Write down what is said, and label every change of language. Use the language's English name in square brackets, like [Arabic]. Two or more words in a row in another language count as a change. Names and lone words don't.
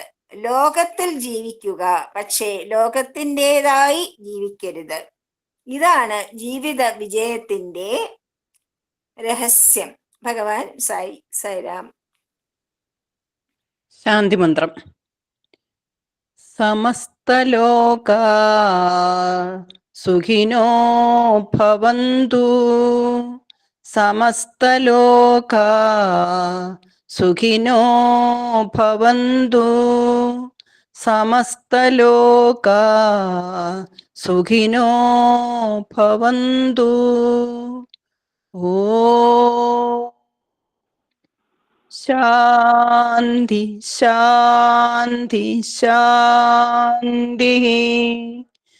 [Malayalam] ലോകത്തിൽ ജീവിക്കുക, പക്ഷേ ലോകത്തിൻ്റെതായി ജീവിക്കരുത്. ഇതാണ് ജീവിത വിജയത്തിന്റെ രഹസ്യം. ഭഗവാൻ സായിരാം. ശാന്തിമന്ത്രം. [Sanskrit] समस्तलोका सुखिनो भवन्तु समस्तलोका सुखिनो भवन्तु समस्तलोका सुखिनो भवन्तु. ओ शान्ति शान्ति शान्ति.